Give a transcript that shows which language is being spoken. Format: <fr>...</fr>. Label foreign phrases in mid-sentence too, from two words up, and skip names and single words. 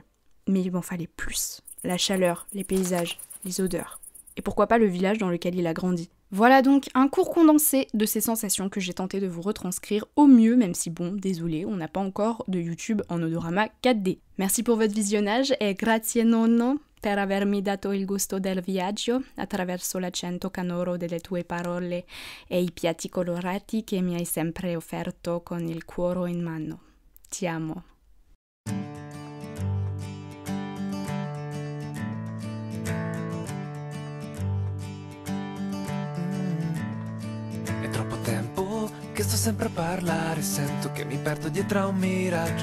<fr>Mais il m'en fallait plus. La chaleur, les paysages, les odeurs. Et pourquoi pas le village dans lequel il a grandi. Voilà donc un court condensé de ces sensations que j'ai tenté de vous retranscrire au mieux, même si bon, désolé, on n'a pas encore de YouTube en odorama 4D. Merci pour votre visionnage</fr> <it>et grazie nonno per avermi dato il gusto del viaggio attraverso l'accento canoro delle tue parole e I piatti colorati che mi hai sempre offerto con il cuore in mano. Ti amo. Che sto sempre a parlare, sento che mi perdo dietro a un miraggio.</it>